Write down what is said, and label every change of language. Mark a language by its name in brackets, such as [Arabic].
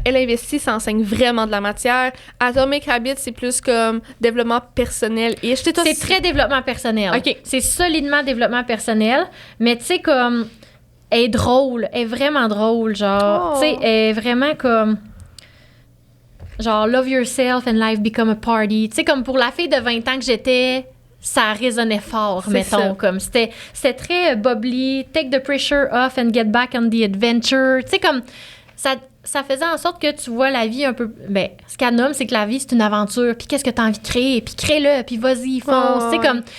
[French] Elle investit, ça enseigne vraiment de la matière. Atomic Habits, c'est plus comme développement personnel. Et c'est très développement personnel. OK. C'est solidement développement personnel. Mais tu sais, comme... Elle est drôle. Elle est vraiment drôle, genre. Tu sais, elle est vraiment comme... Genre, [English] love yourself and life become a party. [French] Tu sais, comme pour la fille de 20 ans que j'étais, ça résonnait fort, mettons. Ça. Comme c'était très [English] bubbly, take the pressure off and get back on the adventure. [French] Tu sais, comme... Ça faisait en sorte que tu vois la vie un peu... Ben, ce qu'elle nomme, c'est que la vie, c'est une aventure. Puis qu'est-ce que tu as envie de créer? Puis crée-le, puis vas-y, fonce. Tu sais, comme...